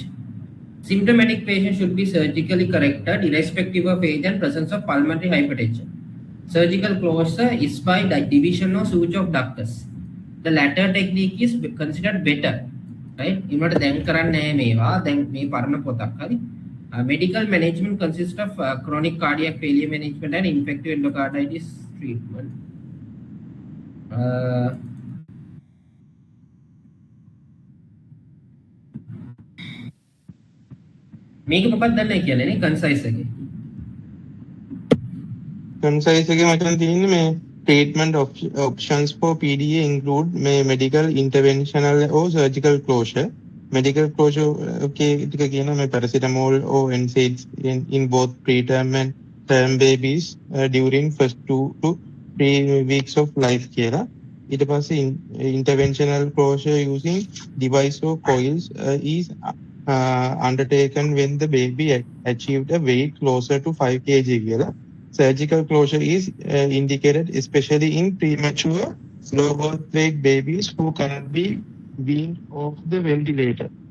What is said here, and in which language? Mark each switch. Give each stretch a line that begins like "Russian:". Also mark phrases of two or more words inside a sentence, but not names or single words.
English: Symptomatic patients should be surgically corrected irrespective of age and presence of pulmonary hypertension. Surgical closure is by division or suture of ductus. The latter technique is considered better.
Sinhala: Right? Imata දැන් කරන්නේ මේවා දැන් මේ පරණ පොතක් හරි.
English: Medical management consists of chronic cardiac failure management and infective endocarditis treatment.
Sinhala: මේක මොකක්ද දන්නේ කියන්නේ නේ concise එකේ.
English: concise
Sinhala: එකේ මචං තියෙන්නේ මේ
English: treatment options for PDA include medical interventional or surgical closure. Medical closure okay
Sinhala: ටික කියනවා මේ
English: paracetamol or NSAIDs in both preterm and term babies during first 2 to 3 weeks of life කියලා.
Sinhala: ඊට පස්සේ
English: interventional closure using device or coils is undertaken when the baby achieved a weight closer to 5 kg කියලා. Surgical closure is indicated especially in premature low birth weight babies who cannot be weaned off the ventilator.